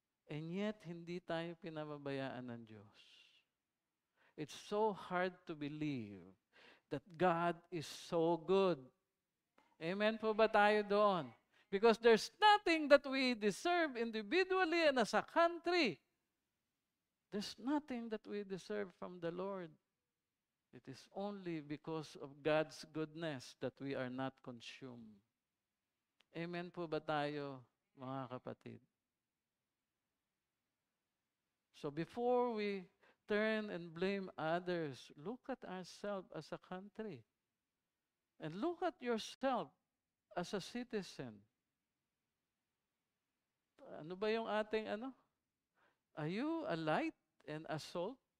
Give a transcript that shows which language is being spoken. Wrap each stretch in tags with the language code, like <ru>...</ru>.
<en>And yet,</en> <tl>hindi tayo pinababayaan ng Diyos.</tl> <en>It's so hard to believe that God is so good.</en> <tl>Amen po ba tayo doon?</tl> <en>Because there's nothing that we deserve individually and as a country. There's nothing that we deserve from the Lord. It is only because of God's goodness that we are not consumed.</en> <tl>Amen po ba tayo, mga kapatid?</tl> <en>So before we turn and blame others, look at ourselves as a country. And look at yourself as a citizen.</en> <tl>Ano ba yung ating ano?</tl> <en>Are you a light and a salt?</en>